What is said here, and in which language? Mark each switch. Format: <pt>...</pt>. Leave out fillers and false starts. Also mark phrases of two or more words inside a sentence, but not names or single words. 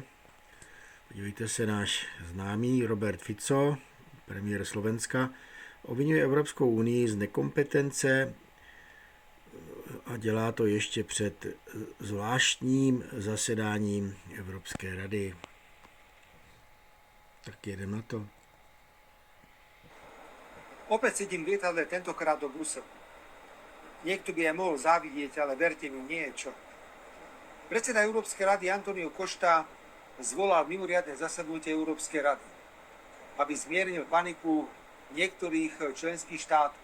<cs>Podívejte se, náš známý Robert Fico, premiér Slovenska, obvinuje Evropskou unii z nekompetence a dělá to ještě před zvláštním zasedáním Evropské rady. Tak jedem na to.</cs> <sk>Opäť sedím v lietadle, tentokrát do Bruselu. Niekto by aj mohol závidieť, ale verte mi, nie je čo. Predseda Európskej rady Antonio Costa zvolal mimoriadne zasadnutie Európskej rady, aby zmiernil paniku niektorých členských štátov.</sk>